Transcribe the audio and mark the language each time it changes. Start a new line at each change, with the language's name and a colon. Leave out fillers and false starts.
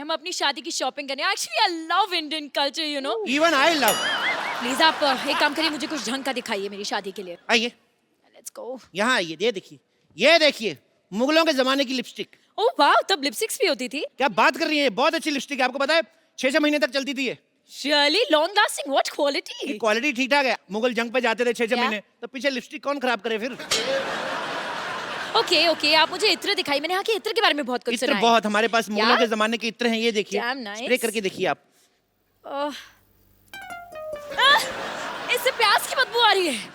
Hindi: हम अपनी शादी की शॉपिंग करने।
English: Actually I love Indian culture, you know. Even I love.
Hindi: Please आप एक काम करिए, मुझे कुछ ढंग का दिखाइए मेरी शादी के लिए। आइए,
English: Let's go.
Hindi: यहाँ आइए। ये देखिए, ये देखिए, मुगलों के जमाने की लिपस्टिक। ओह वाह, तब लिपस्टिक्स भी होती थी? क्या बात कर रही है? बहुत अच्छी लिपस्टिक है। आपको पता है 6-6 महीने तक चलती थी ये।
English: Surely long lasting, what quality?
Hindi: Quality ठीक ठाक है। मुगल जंग पे जाते थे 6-6 क्या? महीने, तो पीछे लिपस्टिक कौन खराब करे फिर? ओके ओके, आप मुझे इत्र दिखाइए। मैंने यहाँ के इत्र के बारे में बहुत कुछ इत्र सुना है। बहुत, हमारे पास मुगलों यार? के जमाने के इत्र हैं। ये देखिए,
English: Damn nice.
Hindi: स्प्रे करके देखिए आप। इससे प्याज की बदबू आ रही है।